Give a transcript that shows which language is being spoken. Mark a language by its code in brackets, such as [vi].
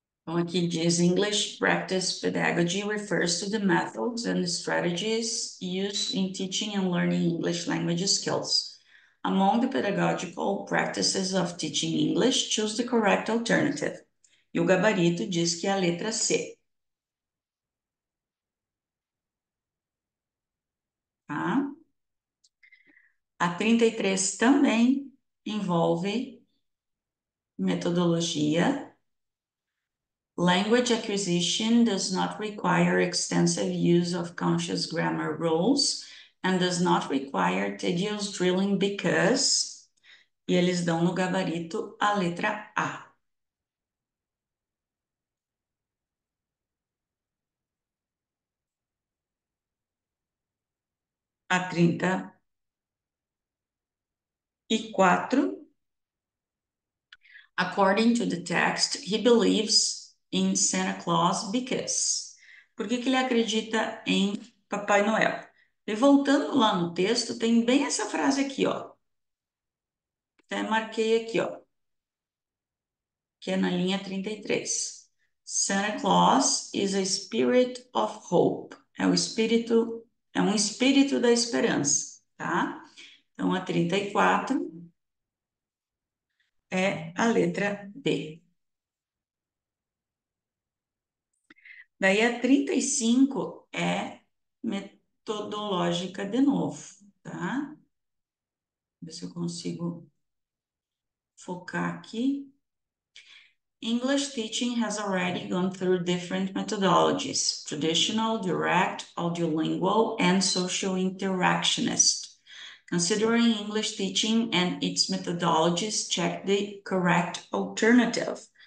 [pt] Então, aqui diz [en] English practice pedagogy refers to the methods and strategies used in teaching and learning English language skills. Among the pedagogical practices of teaching English, choose the correct alternative. [pt] E o gabarito diz que é a letra C, tá? A 33 também envolve metodologia. [en] Language acquisition does not require extensive use of conscious grammar rules and does not require tedious drilling because, [pt] e eles dão no gabarito a letra A. [en] A 34, according to the text, he believes in Santa Claus because. [pt] Por que que ele acredita em Papai Noel? E voltando lá no texto, tem bem essa frase aqui, ó. Até marquei aqui, ó, que é na linha 33. [en] Santa Claus is a spirit of hope. [pt] É um espírito da esperança, tá? Então, a 34 é a letra B. Daí, a 35 é metodológica de novo, tá? Ver se eu consigo focar aqui. [en] English teaching has already gone through different methodologies: traditional, direct, audiolingual, and social interactionist. Considering English teaching and its methodologies, check the correct alternative.